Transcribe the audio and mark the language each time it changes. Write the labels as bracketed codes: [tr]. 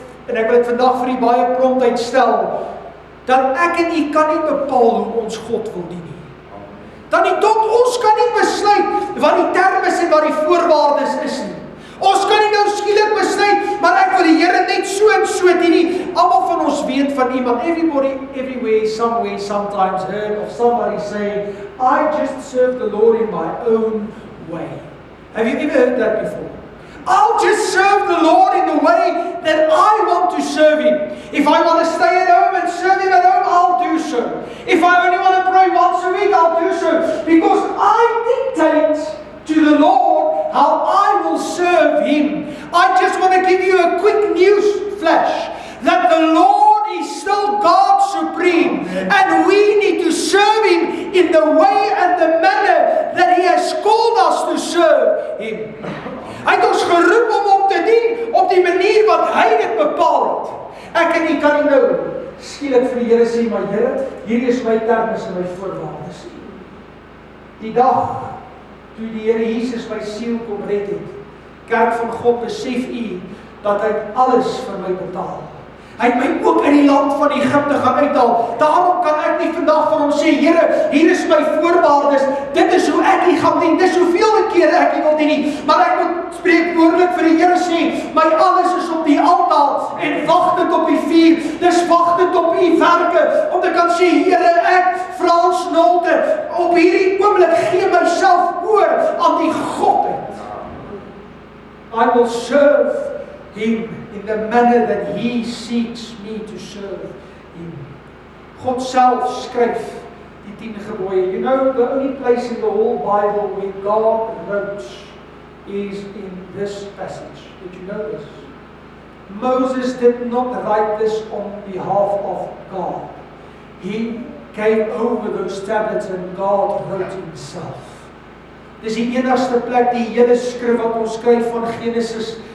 [af] En ek wil dit vandag vir u baie prompt uitstel, dat ek en u kan nie bepaal hoe ons God wil dien nie. Dan nie tot ons kan nie besluit wat die termes en wat die voorwaardes is nie. Ons kan nie nou skielik besluit, maar ek wil die Here net so en so dien nie. Almal van ons weet van iemand, [en] everybody, everywhere, somewhere, sometimes heard of somebody saying, I just serve the Lord in my own way. Have you ever heard that before? I'll just serve the Lord in the way that I want to serve Him. If I want to stay at home and serve Him at home, I'll do so. If I only want to pray once a week, I'll do so. Because I dictate to the Lord how I will serve Him. I just want to give you a quick news flash that the Lord is still God supreme, and we need to serve Him in the way and the manner that He has called us to serve Him. [af] Hy het ons geroep om te dien op die manier wat hy dit bepaal het. Ek en u kan nie nou skielik vir die Here sê, maar Here, hierdie is my termes en my voorwaardes. Die dag toe die Here Jesus my siel kom red het, kerk van God, besef u dat hy alles vir my betaal. Hy het my ook in die land van Egipte gaan uithaal. Daarom kan ek nie vandag van hom sê, Here, hier is my voorwaardes, dit is hoe ek u gaan dien, dis hoeveel keer ek u wil dien nie, maar ek moet spreekwoordelik vir die Here sê, my alles is op die altaar en wagtend op die vuur, dis wagtend op u werke, om te kan sê, Here, ek, Frans Nolte, op hierdie oomblik gee myself oor aan die Godheid. [en] I will serve Him in the manner that He seeks me to serve Him. [af] God self skryf die 10 gebooie. [en] You know, the only place in the whole Bible where God wrote is in this passage. Did you know this? Moses did not write this on behalf of God. He came over those tablets and God wrote Himself. [af] Dis die enigste plek, die hele skrif wat ons skryf van Genesis